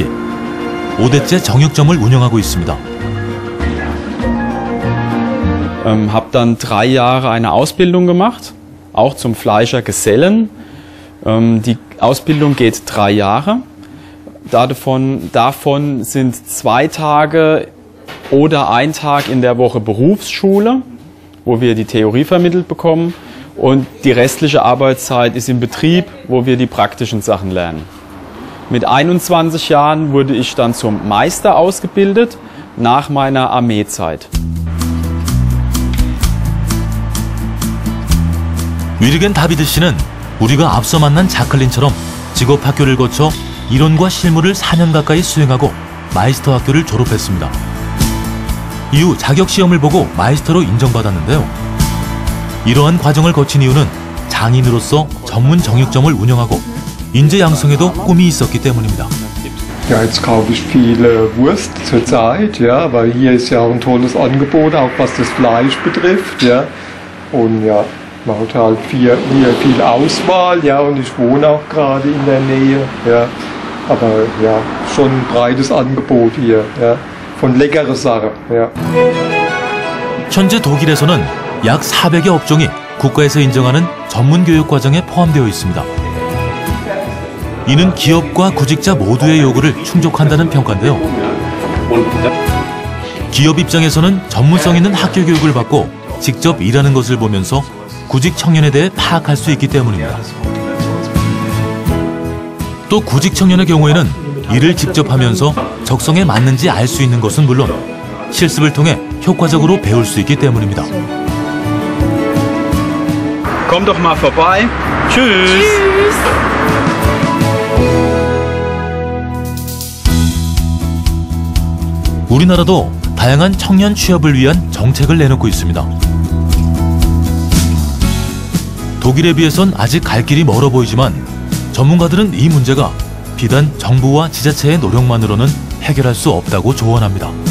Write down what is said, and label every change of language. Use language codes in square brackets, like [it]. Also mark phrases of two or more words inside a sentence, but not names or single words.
[ko] 5대째 정육점을 운영하고 있습니다. [de] Habe dann 3 Jahre eine Ausbildung gemacht, auch zum Fleischergesellen. Die Ausbildung geht 3 Jahre. Davon sind 2 Tage oder 1 Tag in der Woche Berufsschule, wo wir die Theorie vermittelt bekommen. Und die restliche Arbeitszeit ist im Betrieb, wo wir die praktischen Sachen lernen. Mit 21 Jahren wurde ich dann zum Meister ausgebildet, nach meiner Armeezeit. [ko] 위르겐 다비드 씨는 우리가 앞서 만난 자클린처럼 직업학교를 거쳐 이론과 실무를 4년 가까이 수행하고 마이스터 학교를 졸업했습니다. 이후 자격시험을 보고 마이스터로 인정받았는데요. 이러한 과정을 거친 이유는 장인으로서 전문 정육점을 운영하고 인재 양성에도 꿈이 있었기 때문입니다. [de] Ja, jetzt kaufe ich viel Wurst zurzeit, ja, weil hier ist ja auch ein tolles Angebot, auch was das Fleisch betrifft, ja. Und ja, man hat halt hier viel Auswahl, ja, und ich wohne auch gerade in der Nähe, ja. Aber ja, schon ein breites Angebot hier, ja, von leckeren Sachen, ja. [ko] 현재 독일에서는 약 400여 업종이 국가에서 인정하는 전문 교육 과정에 포함되어 있습니다. 이는 기업과 구직자 모두의 요구를 충족한다는 평가인데요. 기업 입장에서는 전문성 있는 학교 교육을 받고 직접 일하는 것을 보면서 구직 청년에 대해 파악할 수 있기 때문입니다. 또 구직 청년의 경우에는 일을 직접 하면서 적성에 맞는지 알 수 있는 것은 물론 실습을 통해 효과적으로 배울 수 있기 때문입니다. [de] Komm doch mal vorbei. Tschüss. [ko] 우리나라도 다양한 청년 취업을 위한 정책을 내놓고 있습니다. 독일에 비해선 아직 갈 길이 멀어 보이지만 전문가들은 이 문제가 비단 정부와 지자체의 노력만으로는 해결할 수 없다고 조언합니다.